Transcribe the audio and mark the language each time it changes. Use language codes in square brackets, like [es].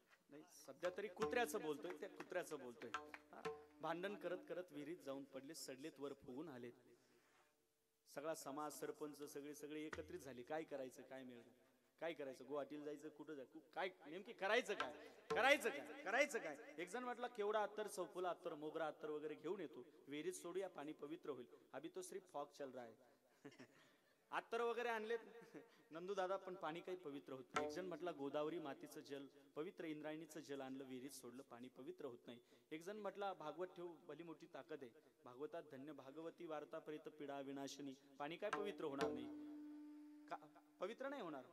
[mr] नाही सध्या तरी कुत्र्याचं बोलतोय. त्या कुत्र्याचं बोलतोय. भांडण करत करत विहिरीत जाऊन पडले सडलेत वर फुगून आलेत. सगळा समाज सरपंच सगळे सगळे एकत्रित झाले. काय करायचं काय मिळालं काय करायचं गुवाहाटीला जायचं कुठं जायचं काय नेमकी करायचं काय करायचं काय करायचं काय. एक जण म्हटलं केवढा अत्तर चौफुला अत्तर मोगरा अत्तर वगैरे घेऊन येतो विहिरीत सोडूया पाणी पवित्र होईल. [hi] अभी तो सिर्फ फॉग चल रहा है. [mr] अत्तर वगैरे आणलेत नंदू दादा पण पाणी काही पवित्र होत नाही. एक जण म्हटलं गोदावरी मातीचं जल पवित्र इंद्रायणीचं जल आणलं विहिरीत सोडलं पाणी पवित्र होत नाही. एक जण म्हटलं भागवत ठेवू भली मोठी ताकद आहे. भागवतात [sa] धन्य भागवती वार्ता परित पीडा विनाशिनी. [mr] पाणी काय पवित्र होणार नाही पवित्र नाही होणार.